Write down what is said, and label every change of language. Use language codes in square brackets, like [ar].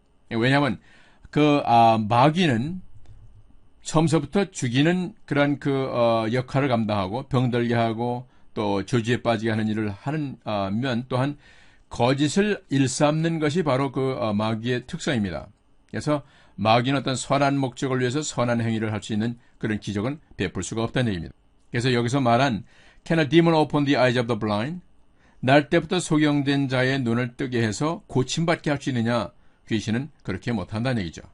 [ko] 왜냐하면 그 마귀는 처음서부터 죽이는 그런 그 역할을 감당하고 병들게 하고 또 저주에 빠지게 하는 일을 하는 면 또한 거짓을 일삼는 것이 바로 그 마귀의 특성입니다. 그래서 마귀는 어떤 선한 목적을 위해서 선한 행위를 할 수 있는 그런 기적은 베풀 수가 없다는 얘기입니다. 그래서 여기서 말한 [en] Can a demon open the eyes of the blind? [ko] 날 때부터 소경된 자의 눈을 뜨게 해서 고침받게 할 수 있느냐? 귀신은 그렇게 못한다는 얘기죠.